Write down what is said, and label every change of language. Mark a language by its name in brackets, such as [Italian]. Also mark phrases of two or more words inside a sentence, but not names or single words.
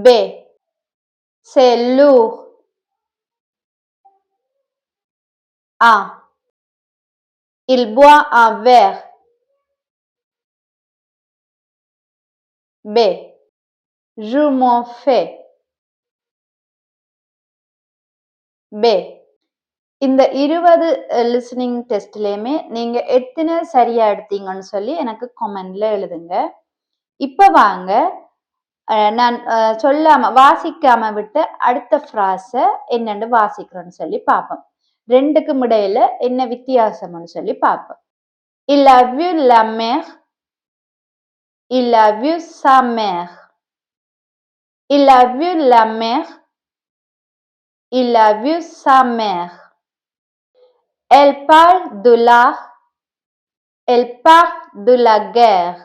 [French] C'est lourd. A. Il boit un verre. B. Je m'en fais. B. [Tamil] இந்த 20 [English] listening test [Tamil] நீங்க எத்தனை சரியா எடுத்தீங்கன்னு சொல்லி எனக்கு கமெண்ட்ல எழுதுங்க. இப்ப வாங்க நான் வாசிக்காம விட்டு அடுத்த ஃப்ராஸ என்னன்னு வாசிக்கிறேன்னு சொல்லி பார்ப்போம். ரெண்டுக்கும் இடையில என்ன வித்தியாசம்னு சொல்லி பார்ப்போம். [French] Il a vu la mer. Il a vu sa mère. Il a vu la mer. Il a vu sa mère. Elle parle de l'art. Elle parle de la guerre.